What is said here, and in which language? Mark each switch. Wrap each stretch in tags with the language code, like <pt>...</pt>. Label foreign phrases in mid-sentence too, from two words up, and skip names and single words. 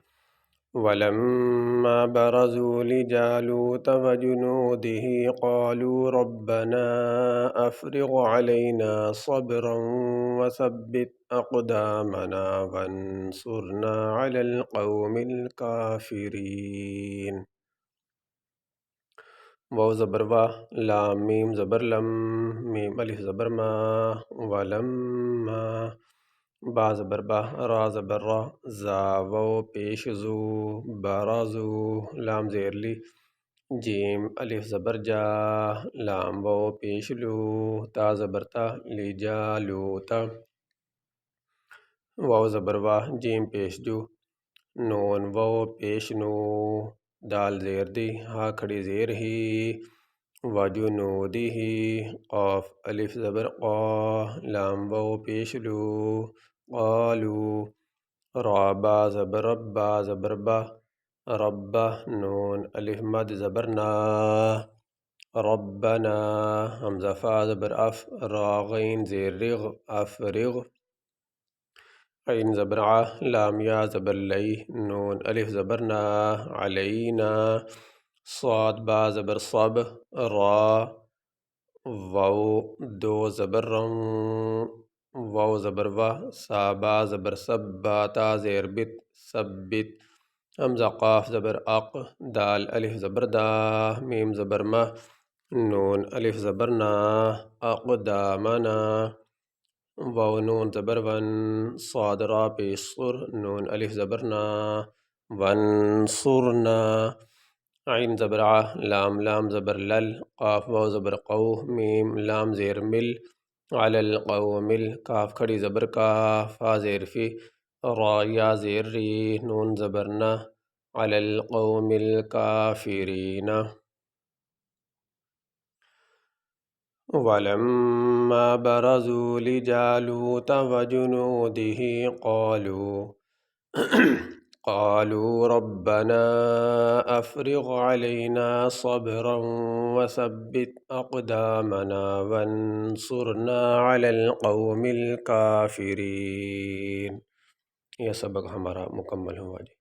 <ar>ولما برزوا لجالوت وجنوده قالوا ربنا أفرغ علينا صبرا وثبت أقدامنا وانصرنا على القوم الكافرين.</ar> <ur>واو زبر وا، لام میم زبر لم، میم الف زبر ما، ولما، با زبر با، را زبر را، زا واو پیش زو، برازو، لام زیر لی، جیم الف زبر جا، لام واو پیش لو، تا زبر تا، لی جا لو تا، واو زبر وا، جیم پیش جو، نون واو پیش نو، دال زیر دی، ہا کھڑی زیر ہی، وجنودہ، قاف الف زبر قا، لام واو پیش لو، قالو، را با زبر با زبر با، ربا، نون الف مد زبر نا، ربنا، حمزہ فا زبر اف، را غین زیر رغ، افرغ، عین زبر ع، لام یا زبر لی، نون الف زبر نا، علینا، صاد با زبر صب، را، واو دو زبر رن، واو زبر و، سا با زبر سب، با تا زیر بت، ثبت، حمزہ قاف زبر اق، دال الف زبر دا، میم زبر مہ، نون الف زبر نا، اقدامنا، واو نون زبر ون، صاد را پیش صر، نون الف زبر نا، وانصرنا، عین زبر ع، لام زبر لل، قاف واو زبر قو، میم لام زیر مل،</ur> <ar>علی القوم</ar> <ur>کاف کھڑی زبر کا، فا زیر فی، را یا زیر ری، نون زبر نا،</ur> <ar>علی القوم الکافرین. ولما برزوا لجالوت وجنوده قالوا ربنا أفرغ علينا صبرا وثبت أقدامنا وانصرنا على القوم الكافرين.</ar> <ur>یہ سبق ہمارا مکمل ہوا جی.</ur>